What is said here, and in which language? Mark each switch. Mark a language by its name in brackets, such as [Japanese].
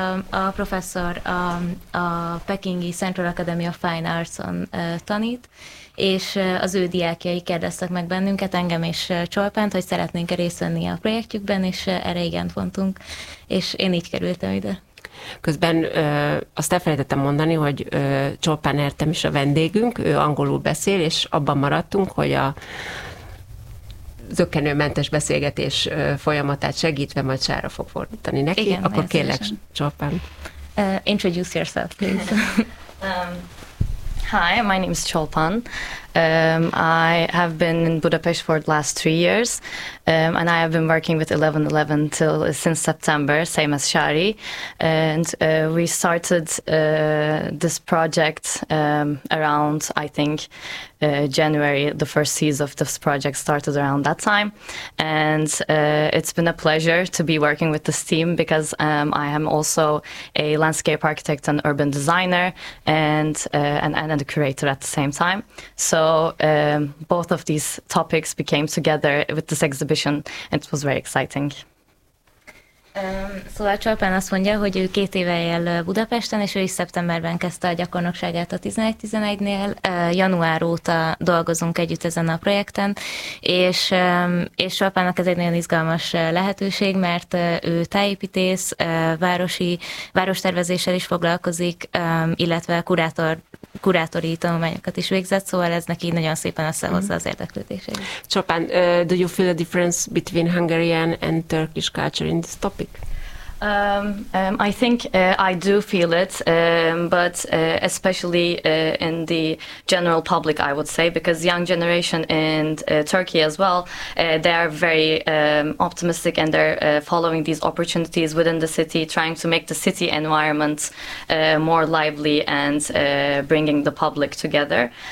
[Hungarian] a professzor a Pekingi Central Academy of Fine Arts-on tanít, és az ő diákjai kérdeztek meg bennünket, engem és Csolpánt, hogy szeretnénk-e részt venni a projektjükben, és erre igent mondtunk, és én így kerültem ide. Közben azt elfelejtettem mondani, hogy Csolpán Ertem is a vendégünk, ő angolul beszél, és abban maradtunk, hogy a zökkenőmentes beszélgetés folyamatát segítve majd Sára fog fordítani neki. Igen, akkor kérlek, Csolpán. [English] Introduce yourself, please. Hi, my name is Csolpán. I have been in Budapest for the last 3 years, and I have been working with 11-11 since September, same as Shari. And we started this project around, I think, January. The first season of this project started around that time. And it's been a pleasure to be working with this team, because I am also a landscape architect and urban designer and a curator at the same time. So both of these topics became together with this exhibition. It was very exciting. [Hungarian] Szóval Csalpán azt mondja, hogy ő 2 éve él Budapesten, és ő is szeptemberben kezdte a gyakornokságát a 11-11-nél. Január óta dolgozunk együtt ezen a projekten, és Csalpának ez egy nagyon izgalmas lehetőség, mert ő tájépítész, várostervezéssel is foglalkozik, illetve kurátori tanulmányokat is végzett, szóval ez neki nagyon szépen összehozza az érdeklődését. [English] Csalpán, do you feel a difference between Hungarian and Turkish culture in this topic? I think I do feel it, but especially in the general public, I would say, because young generation in Turkey as well, they are very optimistic and they're following these opportunities within the city, trying to make the city environment more lively and bringing the public together.